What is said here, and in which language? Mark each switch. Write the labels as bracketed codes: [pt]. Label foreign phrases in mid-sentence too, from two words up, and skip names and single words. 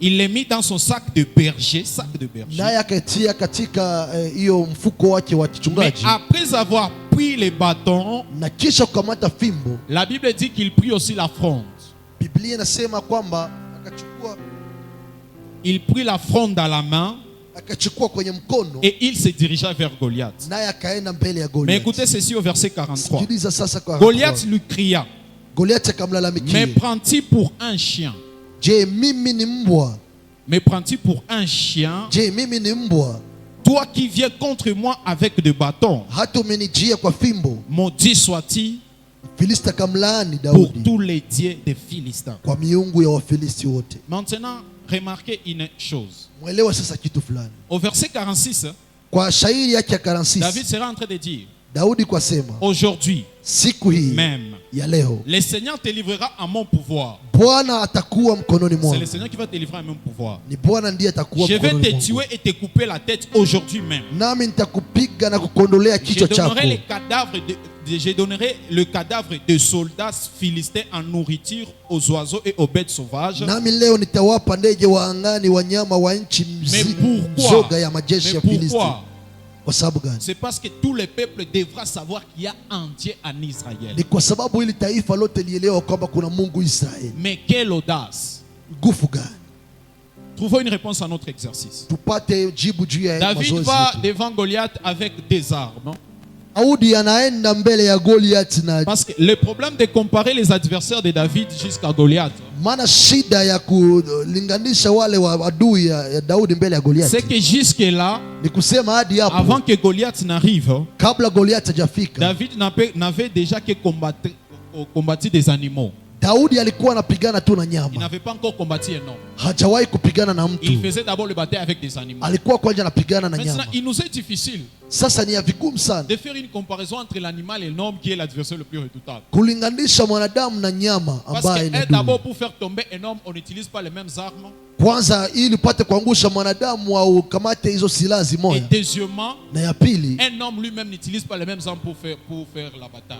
[fr] Il les mit dans son sac de berger, [sw] naye akaitia katika hiyo mfuko wake wa Mais kichungaji, [fr] après avoir pris les bâtons, [sw] na kisha kukamata fimbo. [fr] la Bible dit qu'il prit aussi la fronde. [sw] Biblia inasema kwamba [fr] Il prit la fronde à la main [sw] akachukua kwenye mkono, [fr] et il se dirigea vers Goliath. [sw] naye akaenda mbele ya Mais Goliathi. [fr] écoutez ceci au verset 43. [sw] Sikiliza sasa kwa [fr] Goliath lui cria, [sw] Goliathi me akamlalamikia, [fr] prends-tu pour un chien? [sw] je, mimi ni mbwa? [fr] Me prends-tu pour un chien? [sw] Je, mimi ni mbwa, [fr] Toi qui viens contre moi avec des bâtons, [sw] hata umenijia kwa fimbo? [fr] maudit sois-tu [sw] Filisti akamlaani pour Daudi [fr] tous les dieux des Philistins. [sw] kwa miungu ya Wafilisti wote. [fr] Maintenant, remarquez une chose. [sw] Mwelewa sasa kitu fulani. [fr] Au verset 46, [sw] Kwa shairi yake ya 46 [fr] David sera en train de dire, [sw] Daudi kwa sema, aujourd'hui siku hii même, ya leo [fr] le Seigneur te livrera à mon pouvoir. [sw] Bwana atakuwa mkononi C'est mwangu. [fr] le Seigneur qui va te livrer à mon pouvoir. [sw] Ni Bwana ndiye atakuwa [fr] Je vais [sw] mkononi te mwangu. [fr] tuer et te couper la tête aujourd'hui même. [sw] Nami nitakupiga na kukondolea Je kichwa chako. [fr] donnerai les cadavres je donnerai le cadavre de soldats philistins en nourriture aux oiseaux et aux bêtes sauvages. [sw] Nami leo nitawapa ndege wa angani, wanyama wa nchi mzoga ya majeshi ya Filisti. [fr] Pourquoi? [sw] Kwa sababu gani? [fr] C'est parce que tout le peuple devra savoir qu'il y a un Dieu en Israël. [sw] Ni kwa sababu ili taifa lote lielewa kwamba kuna Mungu Israeli. [fr] Mais quelle audace! [sw] Nguvu gani? [fr] Trouvons une réponse à notre exercice. [sw] Tupate jibu juu ya David mazoezi va yetu. [fr] devant Goliath avec des armes. [sw] Daudi anaenda mbele ya Goliath na [fr] Parce que le problème de comparer les adversaires de David jusqu'à Goliath, [sw] maana shida ya kulinganisha wale wa adui ya Daudi mbele ya Goliath [fr] c'est que jusque-là, [sw] ni kusema hadi hapo [fr] avant que Goliath n'arrive, [sw] kabla Goliath hajafika [fr] David n'avait déjà que combattu des animaux. [sw] Daudi alikuwa anapigana tu na Il nyama, [fr] n'avait pas encore combattu un homme. [sw] hajawahi kupigana na Il mtu. [fr] faisait d'abord le bataille avec des animaux. [sw] Alikuwa kwanza anapigana na Maintenant, nyama. [fr] il nous est difficile [sw] Sasa ni ya vigumu sana [fr] de faire une comparaison entre l'animal et l'homme qui est l'adversaire le plus redoutable. [sw] kulinganisha mwanadamu na nyama Parce ambaye que ni d'abord, adui. [fr] pour faire tomber un homme, on n'utilise pas les mêmes armes. [sw] Kwanza ili upate kuangusha mwanadamu au ukamate hizo silaha Et zimoja, deuxièmement, na ya pili [fr] un homme lui-même n'utilise pas les mêmes armes pour faire la bataille.